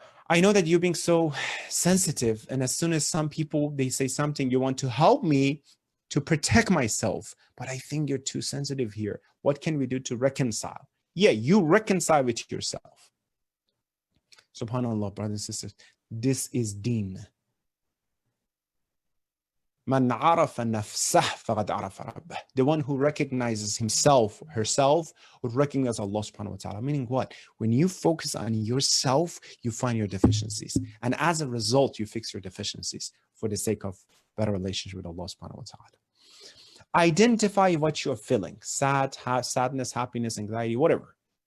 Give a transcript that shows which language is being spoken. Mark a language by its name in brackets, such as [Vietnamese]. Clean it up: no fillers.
[English] I know that you're being so sensitive. And as soon as some people, they say something, you want to help me to protect myself. But I think you're too sensitive here. What can we do to reconcile? Yeah, you reconcile with yourself. SubhanAllah, brothers and sisters, this is deen. [Arabic] Man عرف نفسه فقد عرف ربه. [English] The one who recognizes himself, herself, would recognize Allah subhanahu wa ta'ala. Meaning what? When you focus on yourself, you find your deficiencies. And as a result, you fix your deficiencies for the sake of better relationship with Allah subhanahu wa ta'ala. Identify what you're feeling. Sadness, happiness, anxiety, whatever.